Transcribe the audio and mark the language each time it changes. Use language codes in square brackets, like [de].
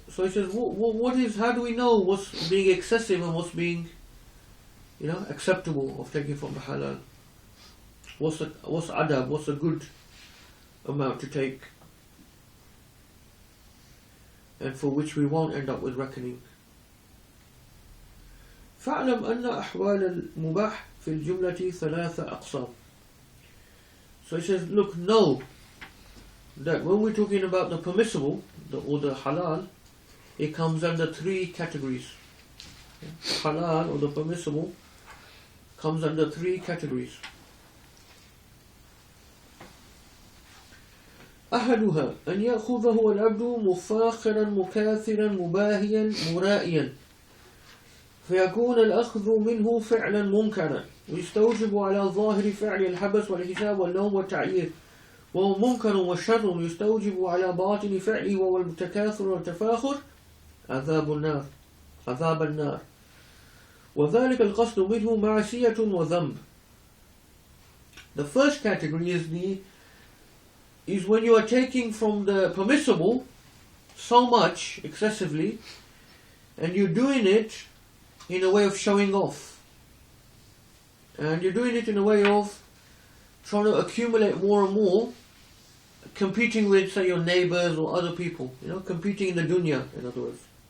[en] So he says, what is, how do we know what's being excessive and what's being, acceptable of taking from the halal? What's adab, what's a good amount to take, and for which we won't end up with reckoning? [ar] فاعلم أن أحوال المباح في الجملة ثلاثة أقسام. [en] So he says, look, know that when we're talking about the permissible, or the halal, it comes under 3 categories. Halal, or the permissible, comes under 3 categories. [ar] أحدها أن يأخذه العبد مفاخرا مكاثرا مباهيا مرائيا فيكون الأخذ منه فعلا منكرا ويستوجب على ظاهر فعل الحبس والحساب والنوم والتعيير وهو منكر وشر يستوجب على باطن فعله وهو التكاثر والتفاخر عذاب النار وذلك القصد منه معصية وذنب. [en] The first category is when you are taking from the permissible so much excessively and you're doing it in a way of showing off, and you're doing it in a way of trying to accumulate more and more, competing with, say, your neighbors or other people, competing in the dunya, in other words.